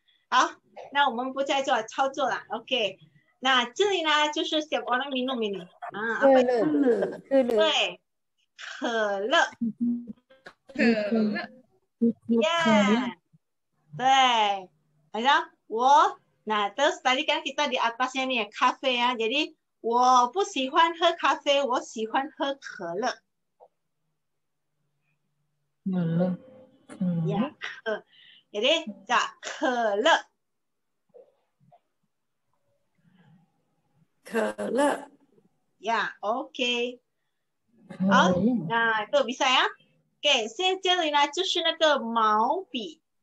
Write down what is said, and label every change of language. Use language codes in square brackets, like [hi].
[zh] 好，那我们不再做操作了。 OK， 那这里呢就是 [id] setiap orang minum ini。 [zh] 可乐。对，可乐。可乐。 Yeah，对， [id] Ada? Nah, terus tadi kan kita di atasnya nih ya, kafe ya. [zh] Jadi, 我不喜欢喝咖啡，我喜欢喝可乐。 [id] Ya, jadi, 可乐。 [zh] 可乐。 [id] Ya, oke. [zh] 好，那 [id] itu bisa ya. [zh] Oke, 现在这里呢就是那个毛笔。